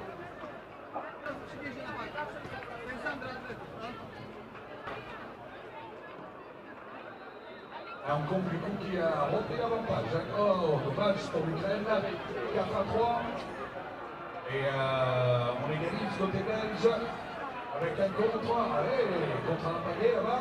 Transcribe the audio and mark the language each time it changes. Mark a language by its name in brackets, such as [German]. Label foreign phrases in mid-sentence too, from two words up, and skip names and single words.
[Polish] Teraz przywiezie na parking. To jest Sandra Atletów, no? [French] Un Complico qui a repris l'avantage. Oh, dommage pour l'Ukraine, 4-3. Et on égalise côté belge avec un contre. Allez, contre un panier là-bas.